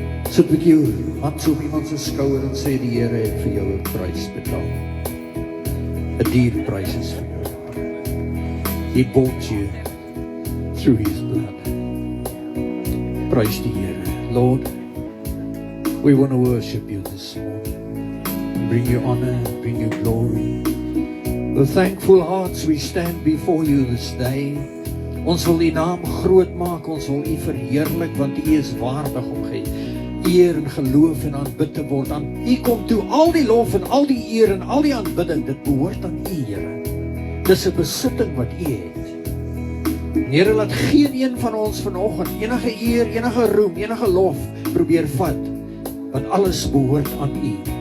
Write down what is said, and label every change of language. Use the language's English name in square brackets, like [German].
[Afrikaans] Sit met jou hand so op iemand se skouer en sê die Here het vir jou 'n prys betaal. 'n Duur prys is vir jou. [English] He bought you through his blood. [Afrikaans] Prys die Here. [English] Lord, we want to worship you this morning. Bring you honor, bring you glory. With thankful hearts we stand before you this day. [Afrikaans] Ons wil die naam groot maak, ons wil u verheerlik, want u is waardig om eer en geloof en aanbid te word. Aan u kom toe al die lof en al die eer en al die aanbidding, dit behoort aan u, Here. Dis 'n besitting wat u het. Here, laat geen een van ons vanoggend enige eer, enige roem, enige lof probeer vat, want alles behoort aan u.